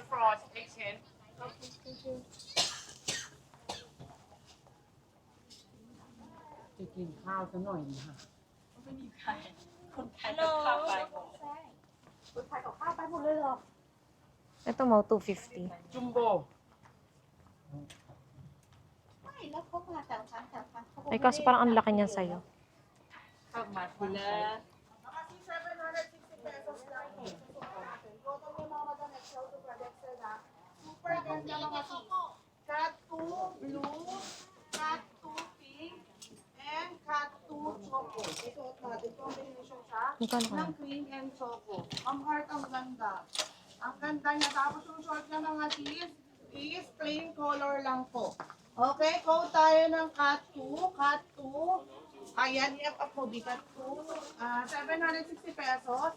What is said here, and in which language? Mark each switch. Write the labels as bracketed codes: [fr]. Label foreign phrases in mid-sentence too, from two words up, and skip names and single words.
[tl] Ito mo, 250. [th] ไม่แล้วเขามาแต่ละครั้งเขาบอก [tl] Ay, kaso parang ang laki niyan sa'yo. Super ganda mga sis. [en] Cut 2 blue, cut 2 pink, and cut 2 choco. [tl] Isuot natin. Combination siya Magkano ka? ng [en] cream and choco. [tl] Ang heart, ang ganda. Ang ganda niya. Tapos yung short niya mga sis is [en] plain color [tl] lang po. Okay, code tayo ng cut 2, cut 2. Ayan, i-up mo, cut 2. 760 pesos.